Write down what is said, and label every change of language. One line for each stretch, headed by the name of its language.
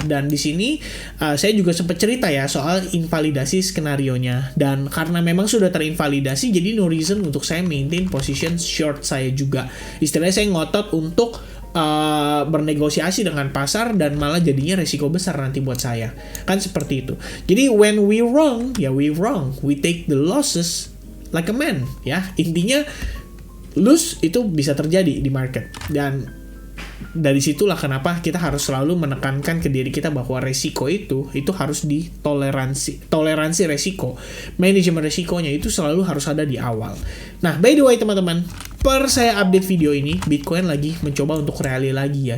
Indonesian: Dan di sini saya juga sempat cerita ya soal invalidasi skenarionya, dan karena memang sudah terinvalidasi, jadi
English: no reason
Indonesian: untuk saya maintain position short saya juga. Istilahnya saya ngotot untuk bernegosiasi dengan pasar, dan malah jadinya resiko besar nanti buat saya. Kan seperti itu.
English: Jadi when we wrong, ya we wrong. We take the losses like a man, ya.
Indonesian: Intinya lose itu bisa terjadi di market, dan dari situlah kenapa kita harus selalu menekankan ke diri kita bahwa resiko itu harus toleransi resiko. Manajemen resikonya itu selalu harus ada di awal. Nah,
English: by the way
Indonesian: teman-teman, per saya update video ini, Bitcoin lagi mencoba untuk rally lagi ya.